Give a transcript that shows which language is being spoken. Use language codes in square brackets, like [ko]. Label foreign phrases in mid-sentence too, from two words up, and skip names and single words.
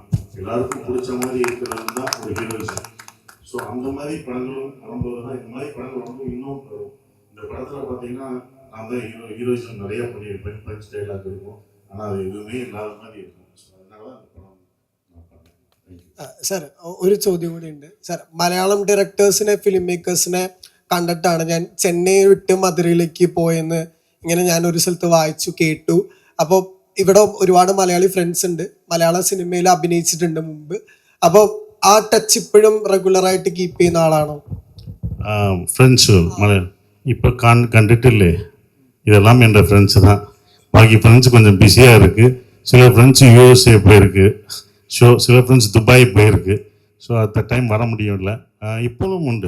[ta] எல்லாருக்கும் பிடிச்ச மாதிரி இருக்கிறது தான் ஒரு ஹீரோயிசம். ஸோ அந்த மாதிரி படங்களும் வரும்போது தான் இந்த மாதிரி படங்கள் வந்து இன்னும் வரும். இந்த படத்தில் பார்த்தீங்கன்னா நான் தான் ஹீரோயிசம் நிறைய பண்ணியிருப்பேன். பஞ்ச் டைலாக் இருக்கும், ஆனால் அது எதுவுமே இல்லாத மாதிரி இருக்கும். ஸோ அதனால தான் இந்த படம் நான் பண்ணேன். தேங்க்யூ. [ml] സർ ഒരു ചോദ്യം കൂടി ഉണ്ട് സർ. മലയാളം ഡയറക്ടേഴ്സിനെ [en] film makers [ml] കണ്ടിട്ടാണ് ഞാൻ ചെന്നൈ വിട്ട് മധുരയിലേക്ക് പോയെന്ന് ഇങ്ങനെ ഞാൻ ഒരു സ്ഥലത്ത് വായിച്ചു കേട്ടു. അപ്പോൾ ഇവിടെ ഒരുപാട് മലയാളി ഫ്രണ്ട്സ് ഉണ്ട്, മലയാള സിനിമയിൽ അഭിനയിച്ചിട്ടുണ്ട് മുമ്പ്. അപ്പോൾ ആ ടച്ച് ഇപ്പോഴും റെഗുലറായിട്ട് കീപ്പ് ചെയ്യുന്ന ആളാണോ? [ta] ஃப்ரெண்ட்ஸு இப்போ கண்டுட்டில்லே, இதெல்லாம் என்ற ஃப்ரெண்ட்ஸு தான். பாக்கி ஃப்ரெண்ட்ஸ் கொஞ்சம் பிஸியாக இருக்குது. சில ஃப்ரெண்ட்ஸ் யூஎஸ்ஏ போயிருக்கு, சில ஃப்ரெண்ட்ஸ் துபாய் போயிருக்கு. [en] so at time [ta] வர முடியல. இப்போவும் உண்டு.